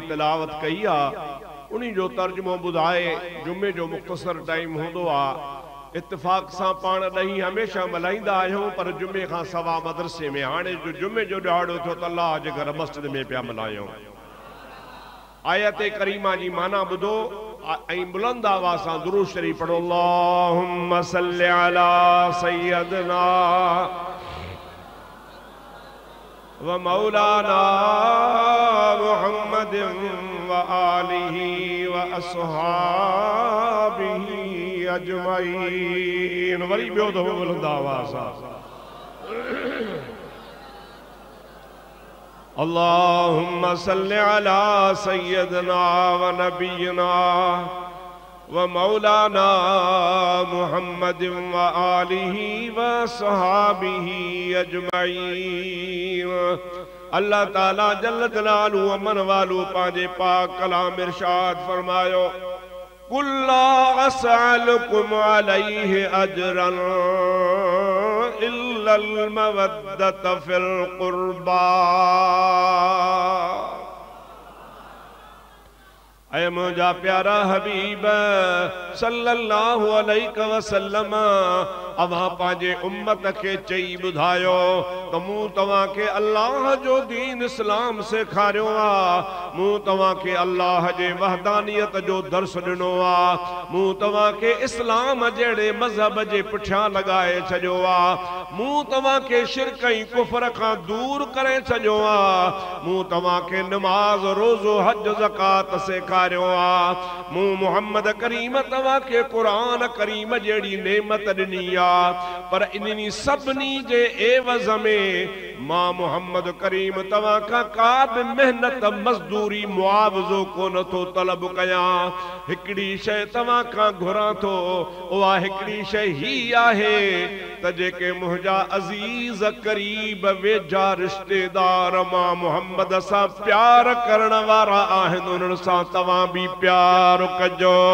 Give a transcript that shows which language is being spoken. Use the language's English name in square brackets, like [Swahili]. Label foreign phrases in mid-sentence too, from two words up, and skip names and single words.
[Sindhi] तिलावत कई आहे उन्हीं जो तर्जुमो ॿुधाए जुमे जो मुख़्तसर टाइम हूंदो आहे इत्तिफ़ाक़ सां पाण ॾही हमेशह मल्हाईंदा आहियूं पर जुमे खां सवा मदरसे में हाणे जो जुमे जो ॾियारो थियो त अल्लाह जे घर मस्जिद में पिया मल्हायूं आयत करीमा जी माना ॿुधो ऐं बुलंद आवाज़ सां दुरूद शरीफ पढ़ो [Arabic] اللهم صل على سيدنا ومولانا محمد وآله وأصحابه أجمعين. [Sindhi] वरी ॿियो दफ़ो बुलंद आवाज़ सां [Arabic] اللهم صل على سيدنا ونبينا ومولانا محمد وآله وصحبه أجمعين. [Sindhi] अल्लाह ताला [Arabic] جل جلاله [Sindhi] अमन वालू पांजे पाक कलाम इरशाद फरमायो [Arabic] قل لا أسألكم عليه أجرا إلا المودة في القربى. [Sindhi] ऐ मुझा प्यारा हबीब [Arabic] صلى الله عليه وسلم [Sindhi] अवां पांजे उम्मत के चई बुधायो तो मूं तवां के अल्लाह जो दीन इस्लाम सेखारियो आ मूं तवां के अल्लाह जे वहदानियत जो दर्स दिनो आ मूं तवां के इस्लाम जेड़े मजहब जे पुठियां लगाए छजो आ मूं तवां के शिरक ऐं कुफर खां दूर करे छजो आ मूं तवां के नमाज रोज़ो हज ज़कात सेखारियो आ मूं मोहम्मद करीम तवां के कुरान करीम जेड़ी नेमत दिनी आ पर इन्हीं सबनी जे एवज़ में मां मोहम्मद करीम तवां का का भी मेहनत मजदूरी मुआवजो को नथो तलब कया हिकड़ी शय तवां का घुरा थो उहा हिकड़ी शय ही आहे त जेके मुंहिंजा अजीज करीब वेझा रिश्तेदार मां मोहम्मद सां प्यार करण वारा आहिनि उन्हनि सां तवां भी प्यार कजो।